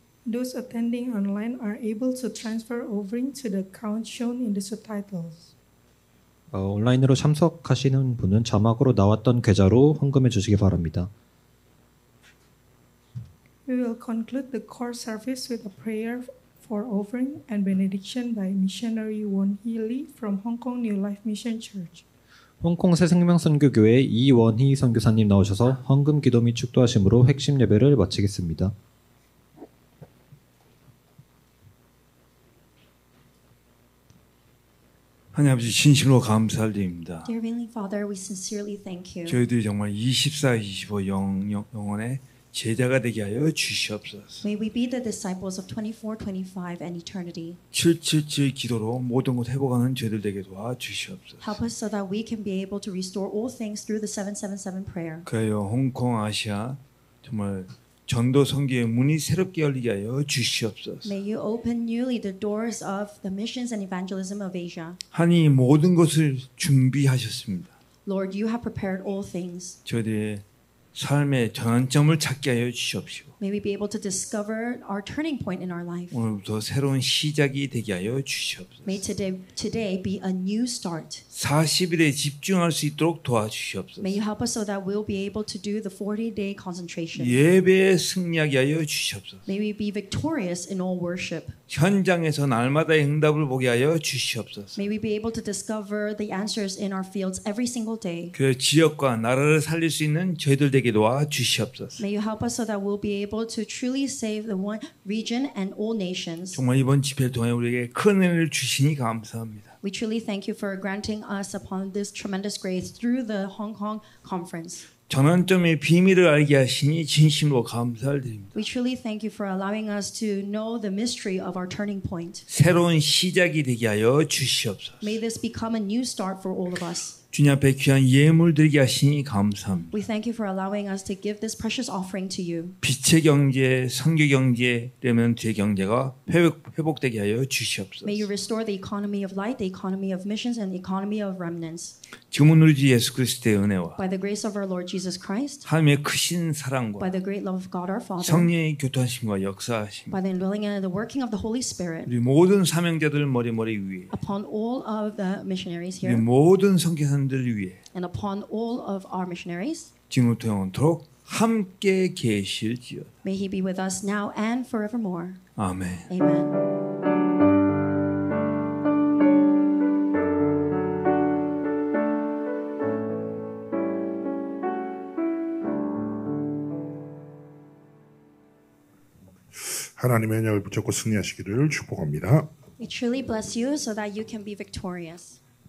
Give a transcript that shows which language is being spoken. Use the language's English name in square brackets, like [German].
[English] Those attending online are able to transfer offering to the account shown in the subtitles. [Korean] 온라인으로 참석하시는 분은 자막으로 나왔던 계좌로 헌금해 주시기 바랍니다. [English] We will conclude the core service with a prayer for offering and benediction by missionary Won Hee Lee from Hong Kong New Life Mission Church. [Korean] 홍콩 새생명선교교회 이원희 선교사님 나오셔서 헌금 기도 및 축도하심으로 핵심 예배를 마치겠습니다. 하나님 아버지 진심으로 감사드립니다. [English] Dear Heavenly Father, we sincerely thank you. [Korean] 저희들이 정말 24-25 영혼의 제자가 되게 하여 주시옵소서. [English] May we be the disciples of 24, 25, and eternity. [Korean] 777 기도로 모든 것 회복하는 저희들 되게 도와주시옵소서. [English] Help us so that we can be able to restore all things through the 777 prayer. [Korean] 그래요 홍콩 아시아 정말 전도 선교의 문이 새롭게 열리게 하여 주시옵소서. [English] May you open newly the doors of the missions and evangelism of Asia. [Korean] 하나님 모든 것을 준비하셨습니다. [English] Lord, you have prepared all things. [Korean] 저희들의 삶의 전환점을 찾게 하여 주시옵시고. [English] May we be able to discover our turning point in our life. [Korean] 오늘부터 새로운 시작이 되게 하여 주시옵소서. [English] May today be a new start. [Korean] 40일에 집중할 수 있도록 도와주시옵소서. [English] May you help us so that we'll be able to do the 40-day concentration. [Korean] 예배에 승리하게 하여 주시옵소서. [English] May we be victorious in all worship. [Korean] 현장에서 날마다의 응답을 보게 하여 주시옵소서. [English] May we be able to discover the answers in our fields every single day. [Korean] 그 지역과 나라를 살릴 수 있는 저희들 되게 되게 도와 주시옵소서. [English] May you help us so that we'll be able to truly save the one region and all nations. [Korean] 정말 이번 집회를 통해 우리에게 큰 은혜를 주시니 감사합니다. [English] We truly thank you for granting us upon this tremendous grace through the Hong Kong conference. [Korean] 전환점의 비밀을 알게 하시니 진심으로 감사를 드립니다. [English] We truly thank you for allowing us to know the mystery of our turning point. [Korean] 새로운 시작이 되게 하여 주시옵소서. [English] May this become a new start for all of us. [Korean] 주님 앞에 귀한 예물 드리게 하시니 감사합니다. [English] We thank you for allowing us to give this precious offering to you. [Korean] 빛의 경제, 선교 경제, 레몬트의 경제가 회복되게 하여 주시옵소서. [English] May you restore the economy of light, the economy of missions, and the economy of remnants. [Korean] 지금은 우리 주 예수 그리스도의 은혜와 [English] By the grace of our Lord Jesus Christ, [Korean] 하나님의 크신 사랑과 [English] by the great love of God our Father, [Korean] 성령의 교통하심과 역사하심, [English] by the indwelling and the working of the Holy Spirit, [Korean] 우리 모든 사명자들 머리 위에, [English] upon all of the missionaries [Korean] 우리 [English] here, [Korean] 모든 선교사님들 위에, [English] and upon all of our missionaries, [Korean] 지금부터 영원토록 함께 계실지어다. [English] may He be with us now and forevermore. [Korean] 아멘. [English] Amen. [Korean] 하나님의 언약을 붙잡고 승리하시기를 축복합니다. [English] We truly bless you so that you can be victorious.